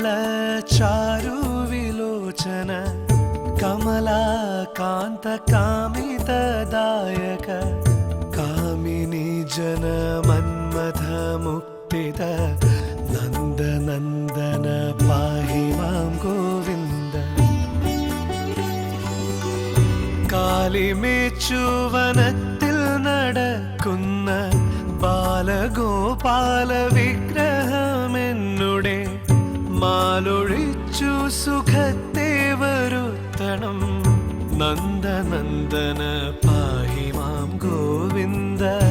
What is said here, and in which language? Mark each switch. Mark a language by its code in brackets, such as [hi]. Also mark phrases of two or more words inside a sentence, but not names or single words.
[sa] चारुविलोचन कमलाकान्त कामितदायक कामिनी जन मन्मथ मुक्तिद नन्दनन्दन पाहि मां गोविन्द [ml] കാലിമേച്ചുവനത്തിൽ നടക്കുന്ന ബാലഗോപാല വിഗ്രഹമെന്നുടെ മാലൊഴിച്ചു സുഖത്തെ വരുത്തണം [sa] നന്ദനന്ദന പാഹി മാം ഗോവിന്ദ